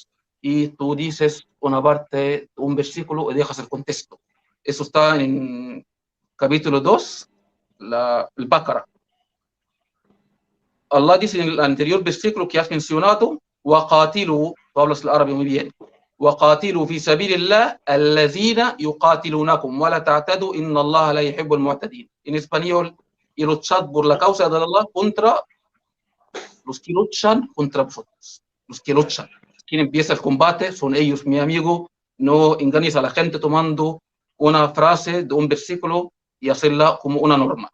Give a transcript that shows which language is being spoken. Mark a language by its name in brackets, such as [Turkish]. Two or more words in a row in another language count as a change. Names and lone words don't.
[Spanish] Y tú dices una parte, un versículo, y dejas el contexto. Eso está en capítulo 2, el Baqara. Allah dice en el anterior versículo que has mencionado, وَقَاتِلُوا, tú hablas el árabe muy bien, [Arabic] وَقَاتِلُوا فِي سَبِيلِ اللَّهِ الَّذِينَ يُقَاتِلُونَكُمْ وَلَا تَعْتَدُوا إِنَّ اللَّهَ لَا يُحِبُّ الْمُعْتَدِينَ. [Spanish] En español, y luchad por la causa de Allah contra los que luchan contra vosotros. Los que luchan. Quien empieza el combate son ellos, mi amigo. No engañes a la gente tomando una frase de un versículo y hacerla como una norma.